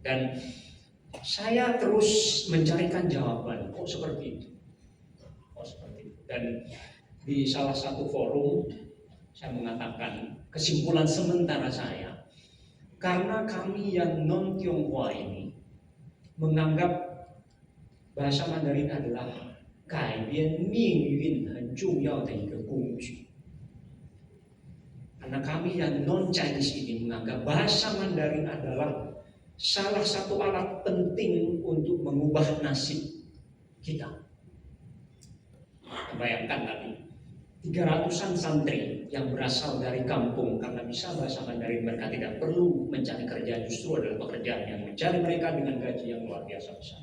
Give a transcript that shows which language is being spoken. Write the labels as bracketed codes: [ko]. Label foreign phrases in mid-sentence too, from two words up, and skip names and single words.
[id] Dan saya terus mencarikan jawaban, kok seperti itu. Dan di salah satu forum saya mengatakan kesimpulan sementara saya, karena kami yang non Tionghoa ini menganggap bahasa Mandarin adalah [zh] 改变命运很重要的一个工具. [id] Karena kami yang non-Chinese ini menganggap bahasa Mandarin adalah salah satu alat penting untuk mengubah nasib kita. Bayangkan tadi, 300-an santri yang berasal dari kampung karena bisa bahasa Mandarin, mereka tidak perlu mencari kerja, justru adalah pekerjaan yang mencari mereka dengan gaji yang luar biasa besar.